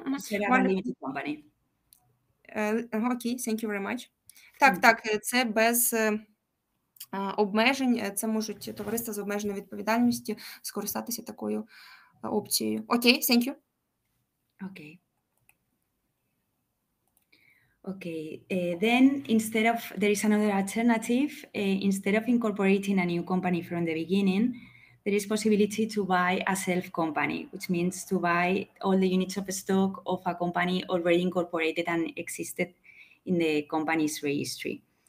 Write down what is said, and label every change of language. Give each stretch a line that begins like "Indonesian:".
English: Set up a limited company. Okay, thank you very much.
Ukrainian: Так, це без обмежень, це можуть товариства з обмеженою відповідальністю скористатися такою опцією.
English: Окей, thank you. Okay, then there is another alternative. Instead of incorporating a new company from the beginning, there is possibility to buy a self-company, which means to buy all the units of stock of a company already incorporated and existed in the company's registry.